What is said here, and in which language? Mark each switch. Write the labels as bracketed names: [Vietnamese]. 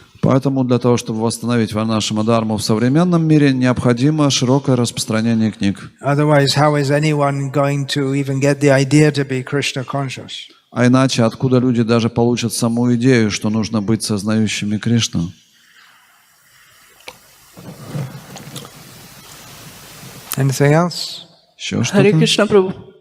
[Russian] Поэтому для того, чтобы восстановить Варнашрама Дхарму в современном мире, необходимо широкое распространение книг. [English] Otherwise, how is anyone going to even get the idea to be Krishna conscious? [Russian] А иначе откуда люди даже получат саму идею, что нужно быть сознающими Кришну? [English] Anything else? [Russian] Еще что-то? Харе Кришна, Прабhu.